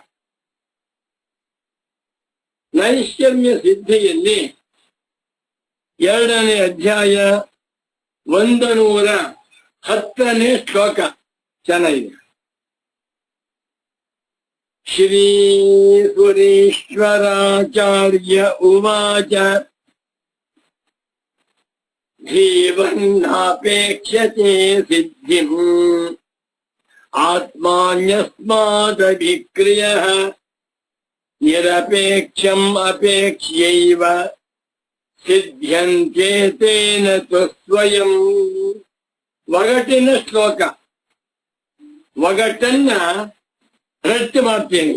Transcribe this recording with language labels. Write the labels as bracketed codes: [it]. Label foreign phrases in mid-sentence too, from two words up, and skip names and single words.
[kn] ನೈಷ್ಕರ್ಮ್ಯ ಸಿದ್ಧಿಯಲ್ಲಿ 2ನೇ ಅಧ್ಯಾಯ 110ನೇ ಶ್ಲೋಕ ಚೆನ್ನಾಗಿದೆ. [sa] ಶ್ರೀ ಸುರೇಶ್ವರಾಚಾರ್ಯ ಉವಾಚ जीवन्नापेक्ष्यते सिद्धिम् ಆತ್ಮಾನ್ಯಸ್ಮಾದಭಿಕ್ರಿಯಃ ನಿರಪೇಕ್ಷಂ ಅಪೇಕ್ಷ್ಯೈವ ಸಿದ್ಧ್ಯಂತೆ ತೇನ ಸ್ವಯಂ. [kn] ಒಗಟಿನ ಶ್ಲೋಕ. ಒಗಟನ್ನ ರಟ್ಟು ಮಾಡ್ತೇನೆ.